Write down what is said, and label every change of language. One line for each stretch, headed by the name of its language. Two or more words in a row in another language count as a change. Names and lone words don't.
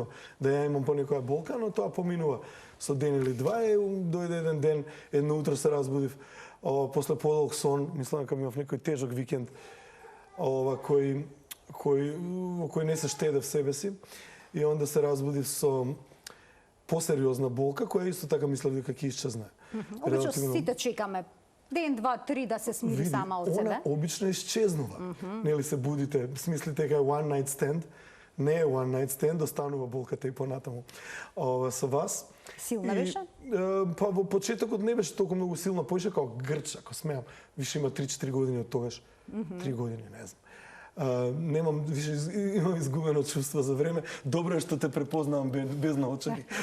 Macedonian: Да ја имам по некоја болка, но тоа поминува со ден или два и дојде еден ден, едно утро се разбудив после подолг сон, мислам дека имав некој тежок викенд кој не се штеде в себе си и онда се разбудив со посериозна болка која исто така мислев дека ќе исчезне. Обично сите чекаме ден, два, три да се смири сама од себе. Она обично исчезнува. Нели се будите, смислите дека е
English: one night stand,
Macedonian: не е
English: one night stand,
Macedonian: останува болката и понатаму со вас. Силна беше? Па во почетокот не беше толку многу силна, поише како грч, ако смеам. Више има 3-4 години од тогаш. 3 години, не знам. Немам, више имам изгубено чувство за време. Добро е што те препознавам без наочари.